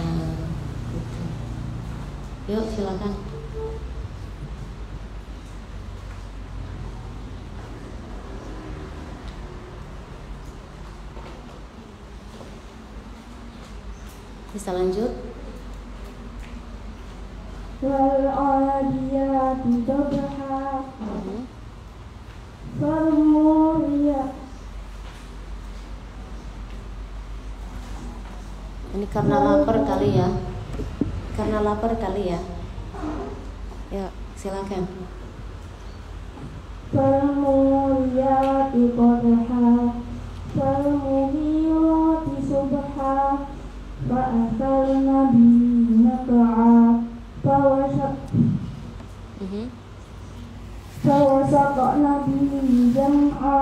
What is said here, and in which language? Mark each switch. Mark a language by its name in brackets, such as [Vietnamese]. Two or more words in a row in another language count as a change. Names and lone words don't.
[Indonesian] Gitu. Yuk silakan. Bisa lanjut. [Arabic] والعاديات ضبحا. والموريات. [Indonesian] Ini karena lapar kali ya. Karena lapar kali ya. Ya, silakan. [Arabic] والموريات قدحا. والمغيرات صبحا. وأثرن به نقعا. فوسطن به جمعا.